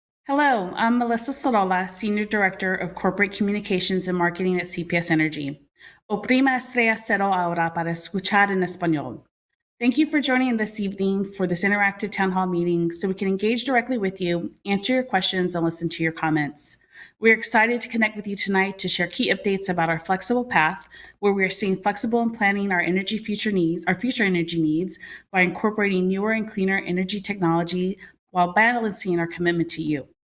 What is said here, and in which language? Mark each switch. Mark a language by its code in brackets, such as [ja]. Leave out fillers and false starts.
[en] Hello, I'm Melissa Sorolla, Senior Director of Corporate Communications and Marketing at CPS Energy. [es] Oprima estrella cero ahora para escuchar en español. [en] Thank you for joining this evening for this interactive town hall meeting so we can engage directly with you, answer your questions, and listen to your comments. We're excited to connect with you tonight to share key updates about our flexible path, where we are staying flexible in planning our future energy needs by incorporating newer and cleaner energy technology while balancing our commitment to you.